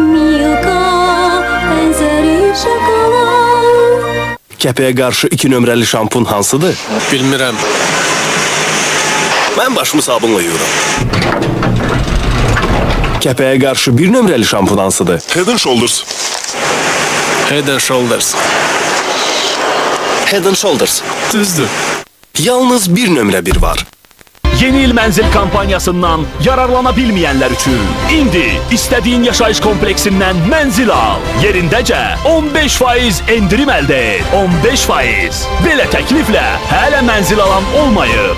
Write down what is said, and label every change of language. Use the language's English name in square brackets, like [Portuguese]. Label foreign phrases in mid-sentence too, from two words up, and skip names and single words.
[Azerbaijani] Milka, ən zərif şokolad. Kəpəyə qarşı 2 nömrəli şampun hansıdır? Bilmirəm. Mən başımı sabunla yuyuram. Kəpəyə qarşı 1 nömrəli şampun hansıdır? Head and Shoulders. Head and Shoulders. Head and Shoulders. Düzdür. Yalnız 1 nömrə 1 var. Yeni il mənzil kampanyasından yararlana bilməyənlər üçün indi istədiyin yaşayış kompleksindən mənzil al. Yerindəcə 15% endirim əldə et. 15%. Belə təkliflə hələ mənzil alan olmayıb.